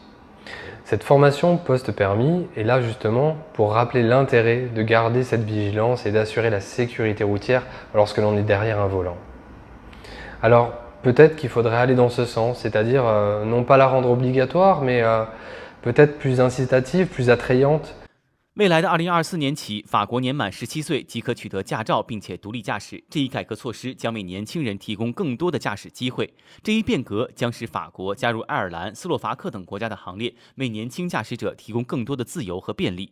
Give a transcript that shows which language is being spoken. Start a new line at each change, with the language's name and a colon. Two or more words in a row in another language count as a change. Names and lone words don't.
French: Cette formation post-permis est là justement pour rappeler l'intérêt de garder cette vigilance et d'assurer la sécurité routière lorsque l'on est derrière un volant. Alors, peut-être qu'il faudrait aller dans ce sens, c'est-à-dire non pas la rendre obligatoire, mais peut-être plus incitative, plus attrayante.
Chinese: 未来的2024年起，法国年满17岁即可取得驾照，并且独立驾驶。这一改革措施将为年轻人提供更多的驾驶机会。这一变革将使法国加入爱尔兰、斯洛伐克等国家的行列，为年轻驾驶者提供更多的自由和便利。